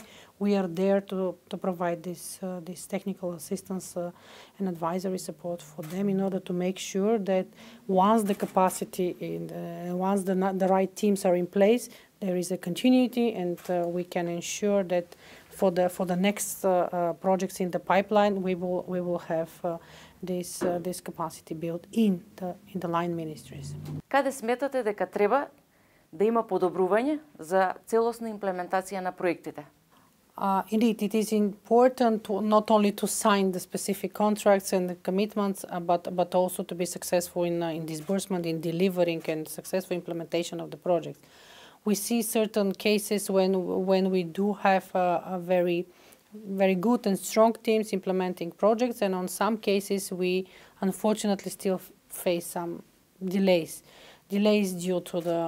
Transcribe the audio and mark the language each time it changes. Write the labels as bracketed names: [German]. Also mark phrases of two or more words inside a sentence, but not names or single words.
[English] we are there to provide this technical assistance and advisory support for them, in order to make sure that once the capacity and once the right teams are in place, there is a continuity, and we can ensure that for the next projects in the pipeline, we will have this capacity built in the line ministries. [Macedonian] Каде сметате дека треба да има подобрување за целосна имплементација на проектите? [English] Indeed, it is important not only to sign the specific contracts and the commitments, but also to be successful in disbursement, in delivering and successful implementation of the projects. We see certain cases when we do have a very good and strong teams implementing projects, and on some cases we unfortunately still face some delays due to